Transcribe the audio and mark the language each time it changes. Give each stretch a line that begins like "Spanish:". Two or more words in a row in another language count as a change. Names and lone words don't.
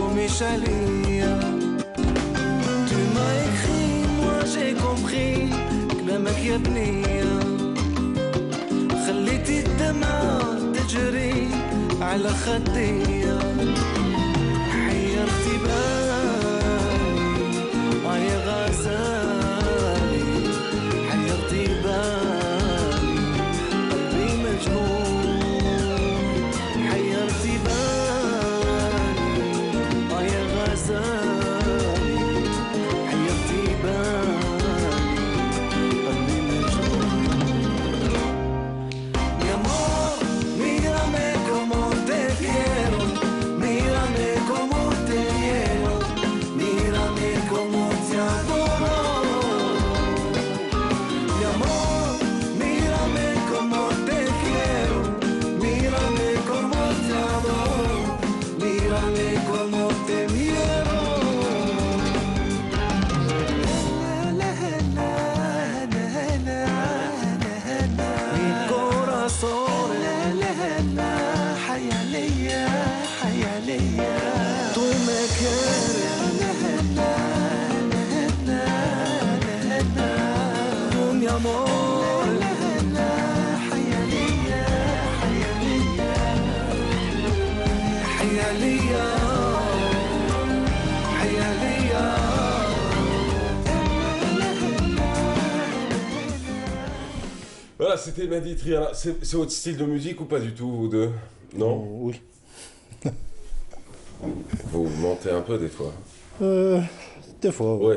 Arabic: عليا.
French: Tu m'as écrit, moi j'ai compris
Arabic: كلامك يا بنية. خليتي الدمعة تجري على خدية. حيرتي بالي يا غزالي. حيرتي بالي قلبي مجنون. حيرتي بالي يا غزالي. حيرتي بالي قلبي مجنون.
Spanish: Mi amor, mírame como te quiero. Mírame como te quiero. Mírame como te adoro. Mi amor, mírame como te quiero. Mírame como te adoro. Mírame como te quiero. Mi corazón,
Arabic: حيا ليا حيا ليا.
Spanish: Tú me quieres. Mi amor,
Arabic: حيا ليا حيا ليا. حيا ليا حيا ليا.
French: Voilà, c'était Mehdi Triana. C'est votre style de musique ou pas du tout, vous deux? Non? Oui. Vous mentez un peu des fois. Des fois, oui.